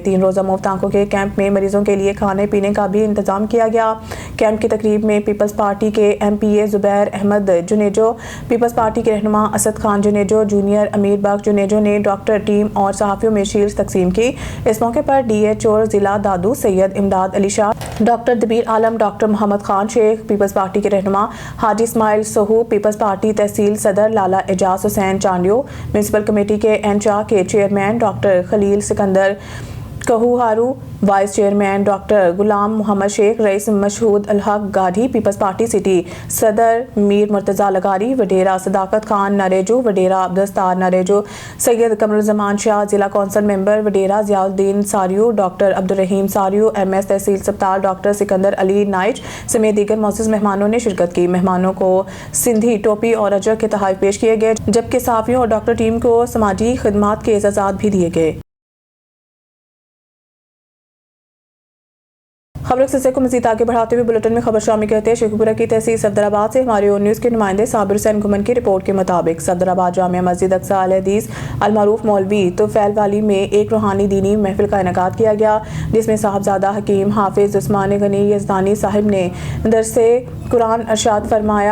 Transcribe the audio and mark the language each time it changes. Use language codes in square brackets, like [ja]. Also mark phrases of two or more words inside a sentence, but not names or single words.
[ur] 3 روزہ مفت آنکھوں کے کیمپ میں مریضوں کے لیے کھانے پینے کا بھی انتظام کیا گیا. کیمپ کی تقریب میں پیپلز پارٹی کے MPA زبیر احمد جونیجو، پیپلز پارٹی کے رہنما اسد خان جونیجو، جونیئر امیر بخش جونیجو نے ڈاکٹر ٹیم اور صحافیوں میں شیلڈ تقسیم کی. اس موقع پر DHO ضلع دادو سید امداد علی شاہ، ڈاکٹر دبیر عالم، ڈاکٹر محمد خان شیخ، پیپلز پارٹی کے رہنما حاجی اسماعیل سوہو، پیپلز پارٹی تحصیل صدر لالہ اعجاز حسین چانڈیو، میونسپل کمیٹی کے NCHA کے چیئرمین ڈاکٹر خلیل سکندر کہوہارو، وائس چیئرمین ڈاکٹر غلام محمد شیخ، رئیس مشہود الحق گاڑھی، پیپلز پارٹی سٹی صدر میر مرتضیٰ لغاری، وڈیرہ صداقت خان نریجو، وڈیرہ عبدالستار نریجو، سید قمرالزمان شاہ، ضلع کونسل ممبر وڈیرہ ضیاءالدین ساریو، ڈاکٹر عبدالرحیم ساریو، MS تحصیل اسپتال ڈاکٹر سکندر علی نائچ سمیت دیگر موجود مہمانوں نے شرکت کی. مہمانوں کو سندھی ٹوپی اور اجر کے تحفے پیش کیے گئے، جبکہ صحافیوں اور ڈاکٹر ٹیم کو سماجی خدمات کے اعزازات بھی دیے گئے. خبر سلسلے کو مزید آگے بڑھاتے ہوئے بلیٹن میں خبر شامل کہتے ہیں شیخوپورہ کی تحصیل صفدرآباد سے ہمارے اور نیوز کے نمائندے صابر حسین گھمن کی رپورٹ کے مطابق صفدرآباد جامعہ مسجد اقصیٰ اہل حدیث المعروف مولوی طفیل والی میں ایک روحانی دینی محفل کا انعقاد کیا گیا، جس میں صاحبزادہ حکیم حافظ عثمان غنی یزدانی صاحب نے درسِ قرآن ارشاد فرمایا.